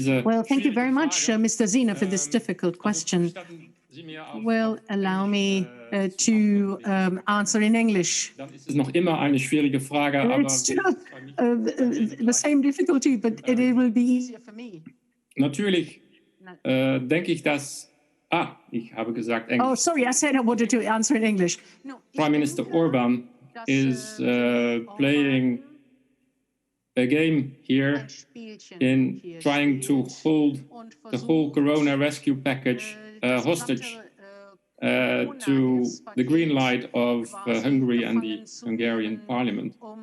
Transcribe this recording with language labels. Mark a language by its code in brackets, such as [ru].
[en] Well, thank you very much, Mr. Zina, for this difficult question. Well, allow me to answer in English. It's still the same difficulty, but it will be easier for me. [de] Natürlich denke ich, dass... ich habe gesagt Englisch. [en] Oh, sorry, I said I wanted to answer in English. No, Prime Minister Orban is playing a game here in trying to hold the whole Corona rescue package hostage to the green light of Hungary and the Hungarian parliament.